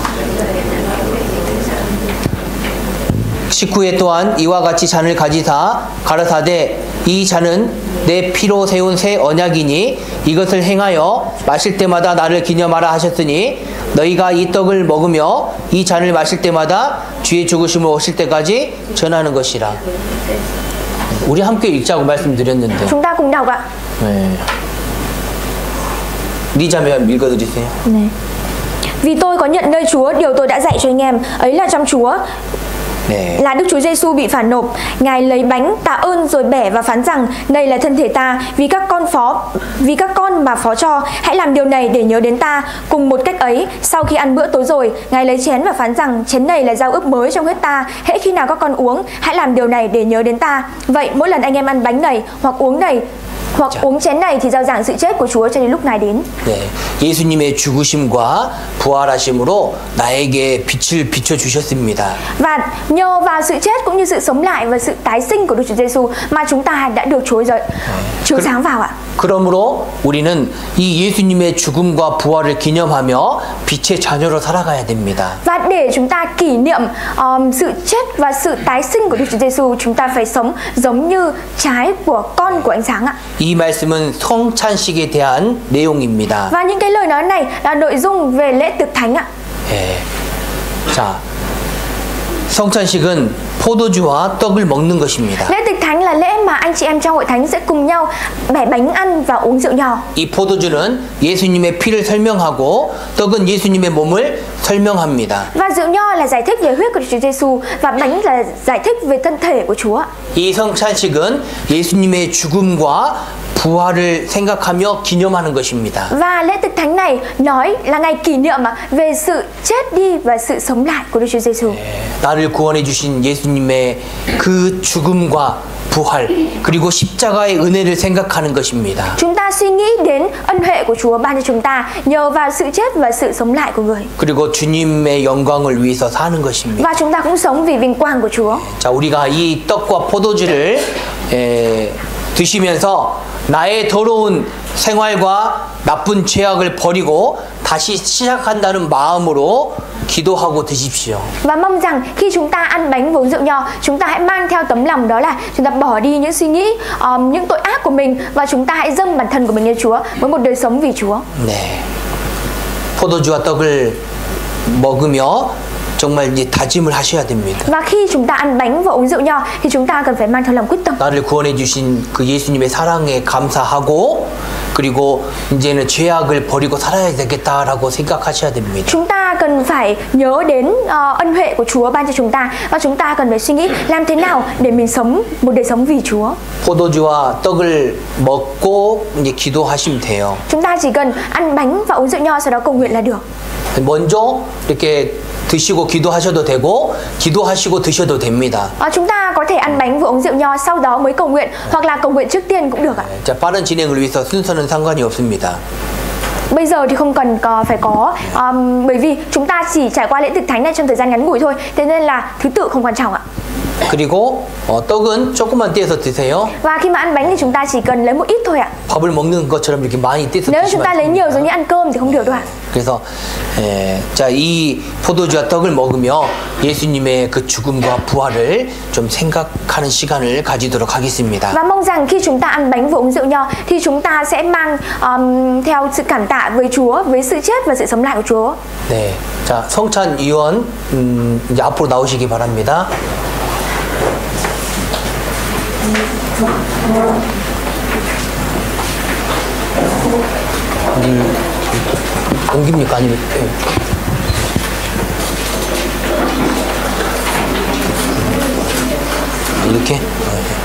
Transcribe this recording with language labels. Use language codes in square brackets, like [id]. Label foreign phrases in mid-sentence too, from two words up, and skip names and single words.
[ko] 19회 또한 이와 같이 잔을 가지사 가라사대 이 잔은 내 피로 세운 새 언약이니 이것을 행하여 마실 때마다 나를 기념하라 하셨으니 너희가 이 떡을 먹으며 이 잔을 마실 때마다 주의 죽으심을 오실 때까지 전하는 것이라. 우리 함께 읽자고 말씀드렸는데. [vi] Chúng ta cùng đọc ạ. [ko] 네. 리자매 읽어드리세요. 네. [vi] Vì tôi có nhận nơi Chúa điều tôi đã dạy cho anh em, ấy là trong Chúa. Là Đức Chúa Giêsu bị phản nộp, Ngài lấy bánh tạ ơn rồi bẻ và phán rằng đây là thân thể ta, vì các con mà phó cho, hãy làm điều này để nhớ đến ta. Cùng một cách ấy, sau khi ăn bữa tối rồi, Ngài lấy chén và phán rằng chén này là giao ước mới trong huyết ta, hễ khi nào các con uống, hãy làm điều này để nhớ đến ta. Vậy mỗi lần anh em ăn bánh này hoặc uống chén này thì giao giảng sự chết của Chúa cho đến lúc Ngài đến. [ko] 네, 예수님의 죽으심과 부활하심으로 나에게 빛을 비춰 주셨습니다. [vi] Và nhờ vào sự chết cũng như sự sống lại và sự tái sinh của Đức Chúa Giêsu mà chúng ta đã được chiếu sáng vào ạ. [ko] 그러므로 우리는 이 예수님의 죽음과 부활을 기념하며 빛의 자녀로 살아가야 됩니다. [vi] Và để chúng ta kỷ niệm sự chết và sự tái sinh của Đức Chúa Giêsu, chúng ta phải sống giống như trái của con của ánh sáng ạ. [ko] 이 말씀은 성찬식에 대한 내용입니다. [vi] Và những cái lời nói này là nội dung về lễ tiệc thánh ạ. [ko] 자, 성찬식은 포도주와 떡을 먹는 것입니다. [vi] Lễ tiệc thánh là lễ mà anh chị em trong hội thánh sẽ cùng nhau bẻ bánh ăn và uống rượu nho. [ko] 이 포도주는 예수님의 피를 설명하고 떡은 예수님의 몸을 설명합니다. [vi] Và rượu nho là giải thích về huyết của Chúa Giêsu và bánh là giải thích về thân thể của Chúa. [ko] 이 성찬식은 예수님의 죽음과 부활을 생각하며 기념하는 것입니다. [vi] Và lễ tiệc thánh này nói là ngày kỷ niệm về sự chết đi và sự sống lại của Đức Chúa Giêsu. [ko] 나를 구원해 주신 예수님의 그 죽음과 부활 그리고 십자가의 은혜를 생각하는 것입니다. [vi] Chúng ta suy nghĩ đến ân huệ của Chúa ban cho chúng ta nhờ vào sự chết và sự sống lại của người. [ko] 그리고 주님의 영광을 위해서 사는 것입니다. [vi] Và chúng ta cũng sống vì vinh quang của Chúa. [ko] 자, 우리가 이 떡과 포도주를 드시면서 나의 더러운 생활과 나쁜 죄악을 버리고 다시 시작한다는 마음으로 기도하고 드십시오. [vi] Và mong rằng khi chúng ta ăn bánh và uống rượu nho, chúng ta hãy mang theo tấm lòng đó là chúng ta bỏ đi những suy nghĩ, những tội ác của mình và chúng ta hãy dâng bản thân của mình cho Chúa với một đời sống vì Chúa. [ko] 네. 포도주와 떡을 먹으며 정말 이제 다짐을 하셔야 됩니다. [vi] Và khi chúng ta ăn bánh và uống rượu nho thì chúng ta cần phải mang theo lòng quyết tâm. [ko] 나를 구원해 주신 그 예수님의 사랑에 감사하고 그리고 이제는 죄악을 버리고 살아야 되겠다라고 생각하셔야 됩니다. [vi] Chúng ta cần phải nhớ đến ân huệ của Chúa ban cho chúng ta và chúng ta cần phải suy nghĩ làm thế nào để mình sống một đời sống vì Chúa. [ko] 포도주와 떡을 먹고 이제 기도하시면 돼요. [vi] Chúng ta chỉ cần ăn bánh và uống rượu nho sau đó cầu nguyện là được. [ko] 먼저 이렇게 드시고 기도하셔도 되고 기도하시고 드셔도 됩니다. [vi] Chúng ta có thể ăn bánh và uống rượu nho sau đó mới cầu nguyện hoặc là cầu nguyện trước tiên cũng được ạ. [ko] 자, 빠른 진행을 위해서 순서는 상관이 없습니다. [vi] Bây giờ thì không cần phải có bởi vì chúng ta chỉ trải qua lễ thực thánh này trong thời gian ngắn ngủi thôi, thế nên là thứ tự không quan trọng ạ. [ko] 그리고 떡은 조금만 떼서 드세요. [vi] Và khi mà ăn bánh thì chúng ta chỉ cần lấy một ít thôi ạ. [ko] 밥을 먹는 것처럼 이렇게 많이 떼서 [vi] Nếu chúng [ko] 드시면 [vi] ta lấy nhiều giống như ăn cơm thì không được đâu ạ. [ko] 그래서 자, 이 포도주와 떡을 먹으며 예수님의 그 죽음과 부활을 좀 생각하는 시간을 가지도록 하겠습니다. [vi] Và mong rằng khi chúng ta ăn bánh và uống rượu nho thì chúng ta sẽ mang theo sự cảm tạ với Chúa, với sự chết và sự sống lại của Chúa. [ko] 네, 자, 성찬 위원 이제 앞으로 나오시기 바랍니다. 옮깁니까 아니면 이렇게?